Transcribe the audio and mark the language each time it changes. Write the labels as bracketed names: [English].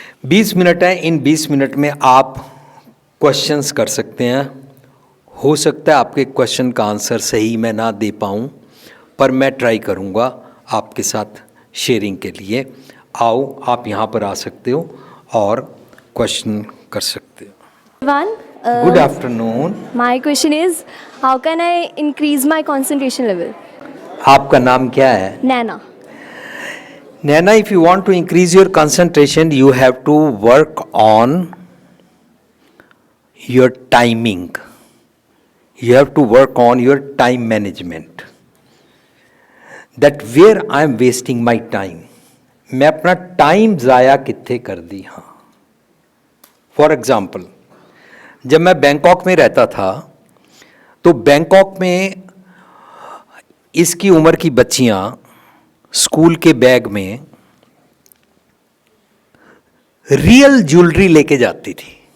[Hindi] 20 minute हैं, इन 20 minute में आप क्वेश्चंस कर सकते हैं। हो सकता है आपके क्वेश्चन का आंसर सही मैं ना दे पाऊँ, पर मैं ट्राई करूँगा आपके साथ शेयरिंग के लिए। आओ, आप यहाँ पर आ सकते हो और क्वेश्चन कर सकते हो। Good afternoon. [English] My question is, how can I increase my concentration level? [Hindi] आपका नाम क्या है? [English] Nana. Nana, if you want to increase your concentration, you have to work on your timing. You have to work on your time management. That where I am wasting my time. [Hindi] मैं अपना time ज़ाया कितने कर दी। हाँ, for example, जब मैं Bangkok में रहता था, तो बैंकॉक में इसकी उम्र की बच्चियां स्कूल के बैग में रियल ज्वेलरी लेके जाती थी।